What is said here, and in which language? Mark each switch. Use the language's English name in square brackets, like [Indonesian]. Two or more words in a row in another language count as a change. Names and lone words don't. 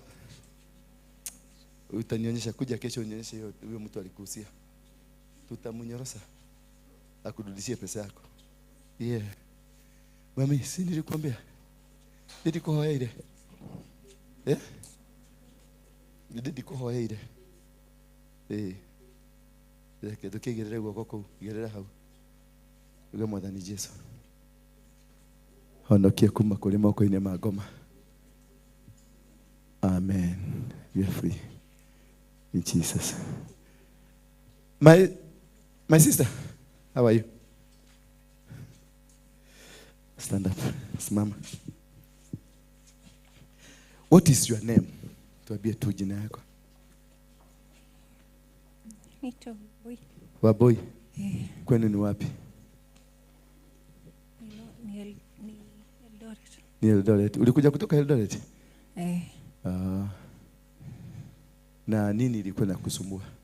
[Swahili] Utanionyesha kuja kesho unionyeshe huyo mtu alikuuzia. Tutamunyorosa. Akurudishie pesa yako. Yeah. Mami, si nilikwambia. Nilikuhoya ile. Nilikuhoya ile. [Kikuyu] Tukigerera guoko kuu, gerera hau. Uga mwathani Jesu. Honokia kuma kuri moko-ini ma ngoma. [English] Amen. You are free. In Jesus. My sister, how are you? Stand up. Simama. What is your name? [Swahili] Tuambie tu jina yako. Naitwa Boy. Waboi. Kwenu ni wapi? Ni Eldoret. Ni Eldoret. Ulikuja kutoka Eldoret? Na nini ilikuwa nakusumbua?